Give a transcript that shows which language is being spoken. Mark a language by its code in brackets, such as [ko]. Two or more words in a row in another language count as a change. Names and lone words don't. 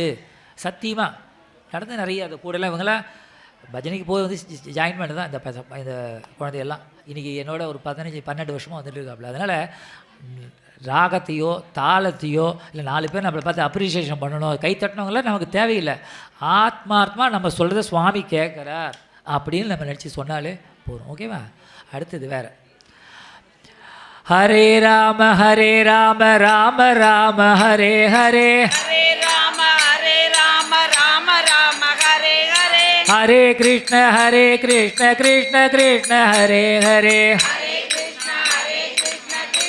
[ta] சத்தியமாக நடந்து நிறைய அந்த கூடலாம் இவங்களாம் பஜனைக்கு போய் வந்து ஜாயின் பண்ணி தான் இந்த குழந்தையெல்லாம் இன்றைக்கி என்னோட ஒரு 15-12 வருஷமாக வந்துட்டு இருக்காப்புல. அதனால் ராகத்தையோ தாளத்தையோ இல்லை 4 பேர் நம்மளை பார்த்து அப்ரிசியேஷன் பண்ணணும் கை தட்டினவங்களாம் நமக்கு தேவையில்லை. ஆத்மார்த்தமாக நம்ம சொல்கிறத சுவாமி கேட்குறார் அப்படின்னு நம்ம நினச்சி சொன்னாலே போகிறோம். ஓகேவா? அடுத்தது வேறு. [sa] हरे राम राम राम हरे हरे हरे राम राम राम हरे हरे हरे कृष्ण कृष्ण कृष्ण हरे हरे हरे कृष्ण